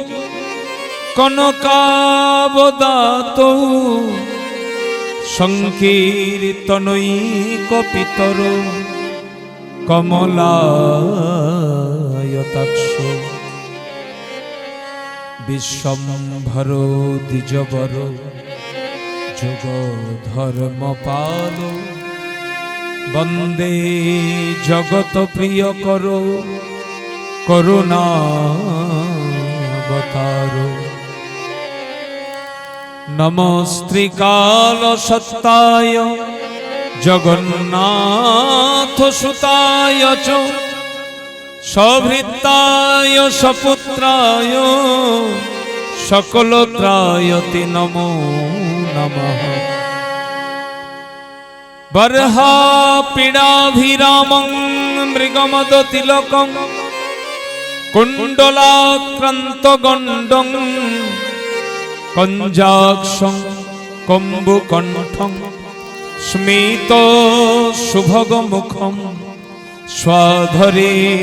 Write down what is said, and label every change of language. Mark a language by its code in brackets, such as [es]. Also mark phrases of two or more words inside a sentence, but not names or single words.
[sa] কনকাবদাতৌ সংকীর্তনৈকপিতর কমলায়তাক্ষ বিশ্বম্ভর দ্বিজবর যোগ ধর্মপাল বন্দে জগত প্রিয় কর করুণাবতার নমস্ত্রিকাল সত্তায় জগন্নাথ সুতায় চ সভৃত্তায় সপুত্রায় সকল ত্রায়তে নমো নমঃ। বর্হা পীড়াভিরামং মৃগমদ তিলকং কুণ্ডলাক্রান্ত গণ্ডং কঞ্জাক্ষং কম্বুকণ্ঠং স্মিত শুভগ মুখম স্বধরে